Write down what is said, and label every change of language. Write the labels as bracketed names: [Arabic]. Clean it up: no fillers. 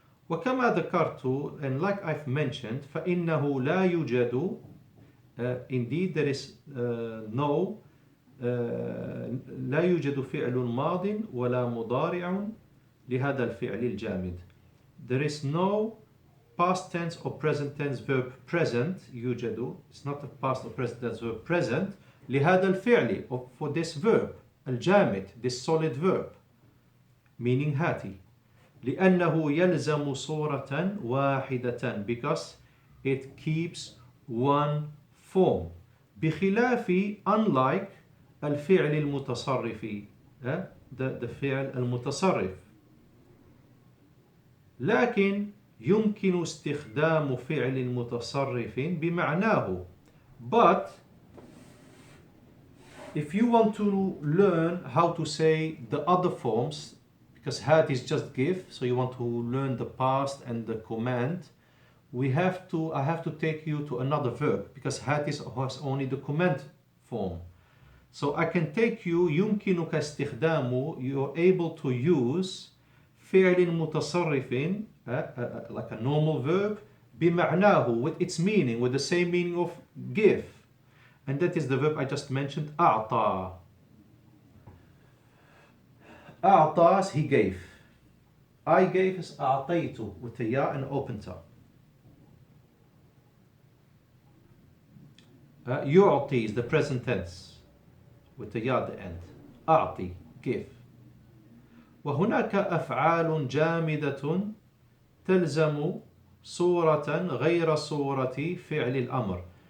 [Arabic] وكما ذكرت, [English] and like I've mentioned, [Arabic] فإنه لا يوجد, [English] indeed there is no [Arabic] لا يوجد فعل ماض ولا مضارع لهذا الفعل الجامد. [English] There is no past tense or present tense verb present, يوجد, it's not a past or present tense verb present, [Arabic] لهذا الفعل, [English] for this verb, الجامد, this solid verb, meaning hati. [Arabic] لأنه يلزم صورة واحدة, [English] because it keeps one form. [Arabic] بخلاف, unlike الفعل المتصرف, the فعل المتصرف. لكن يمكن استخدام فعل متصرف بمعناه. [English] But if you want to learn how to say the other forms, because had is just give, so you want to learn the past and the command, I have to take you to another verb, because had is has only the command form. So I can take you, [Arabic] يمكنك استخدام, [English] you're able to use [Arabic] فعل متصرف, [English] like a normal verb, بمعناه, with its meaning, with the same meaning of give. And that is the verb I just mentioned, أعطى. أعطى is he gave. I gave is أعطيت, with a ya and open ta. يعطي is the present tense, with the ya at the end. أعطي, give. [Arabic] وهناك أفعال جامدة تلزم صورة غير صورة فعل الأمر.